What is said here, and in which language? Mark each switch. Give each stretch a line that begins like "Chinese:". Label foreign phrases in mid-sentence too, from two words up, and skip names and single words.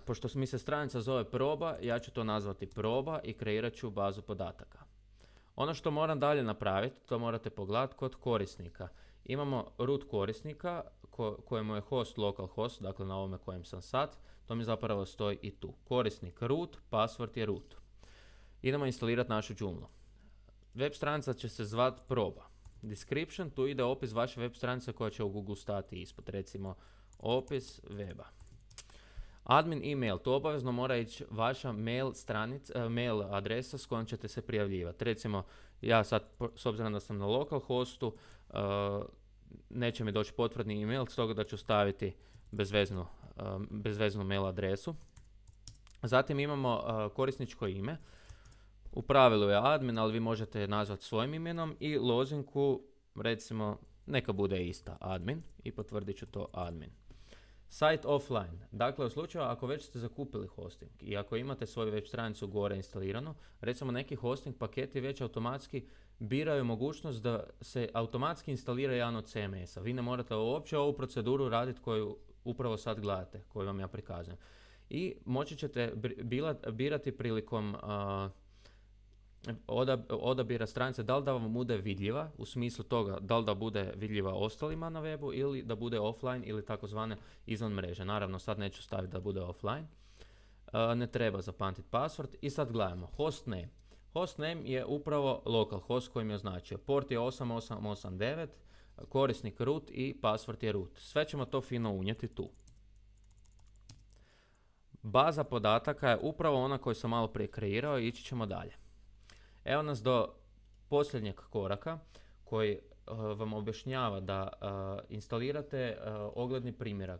Croatian: Pošto mi se stranica zove proba, ja ću to nazvati proba i kreirat ću bazu podataka. Ono što moram dalje napraviti, to morate pogledati kod korisnika. Imamo root korisnika kojemu je host localhost, dakle na ovome kojem sam sad, to mi zapravo stoji i tu. Korisnik root, password je root. Idemo instalirati našu Joomlu. Web stranica će se zvati proba. Description, tu ide opis vaše web stranice koja će u Google stati ispod, recimo opis weba.
English: Admin email,
Croatian: tu obavezno mora ići vaša mail adresa s kojom ćete se prijavljivati. Recimo, ja sad, s obzirom da sam na
English: local hostu,
Croatian: neće mi doći potvrdni email, stoga da ću staviti bezveznu mail adresu. Zatim imamo korisničko ime. U pravilu je admin, ali vi možete nazvati svojim imenom i lozinku, recimo, neka bude ista, admin, i potvrdit ću to admin.
English: Site offline.
Croatian: Dakle, u slučaju ako već ste zakupili hosting i ako imate svoju web stranicu gore instaliranu, recimo neki hosting paketi već automatski biraju mogućnost da se automatski instalira jedan od CMS-a. Vi ne morate uopće ovu proceduru raditi koju upravo sad gledate, koju vam ja prikazujem. I moći ćete birati prilikom odabira stranice da li da vam bude vidljiva, u smislu toga da li da bude vidljiva ostalima na webu ili da bude offline ili takozvane izvan mreže. Naravno, sad neću staviti da bude offline. Ne treba zapamtiti password. I sad gledamo hostname. Hostname je upravo
English: local host
Croatian: kojim je označio. Port je 8889, korisnik root i password je root. Sve ćemo to fino unijeti tu. Baza podataka je upravo ona koju sam malo prije kreirao i ići ćemo dalje. Evo nas do posljednjeg koraka koji vam objašnjava da instalirate ogledni primjerak.